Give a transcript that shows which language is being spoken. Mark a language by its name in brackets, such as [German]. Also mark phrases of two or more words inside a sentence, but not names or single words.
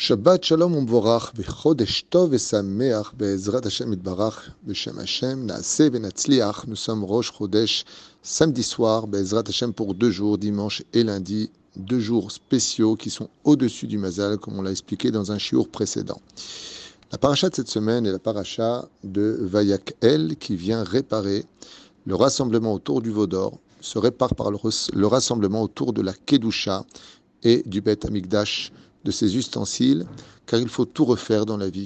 [Hebrew] שבת שלום ומבורך, בחודש טוב ושמח, בעזרת השם יתברך, בשם השם, נעשה ונצליח. [French] Nous sommes Rosh Chodesh, samedi soir, [Hebrew] בעזרת השם [French] pour 2 jours, dimanche et lundi, 2 jours spéciaux qui sont au-dessus du Mazal, comme on l'a expliqué dans un shiur précédent. La paracha de cette semaine est la paracha de Vayakhel qui vient réparer le rassemblement autour du veau d'or, se répare par le rassemblement autour de la Kedusha et du Beth Amikdash, de ses ustensiles, car il faut tout refaire dans la vie.